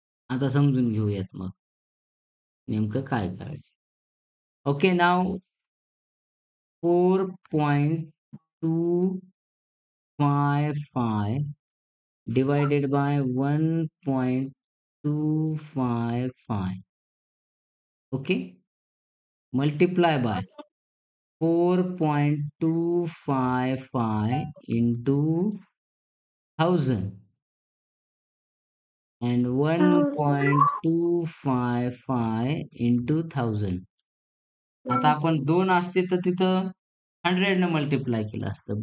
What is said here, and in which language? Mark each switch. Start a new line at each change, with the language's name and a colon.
Marathi: आता समजून घेऊयात मग नेमकं काय करायचं.
English: Okay, नाव 4.255 divided by 1.255. Okay, multiply by 4.255 into 1000 and 1.255 into 1000.
Marathi: आता आपण 2 असते तर तिथं 100 न मल्टिप्लाय केलं असतं.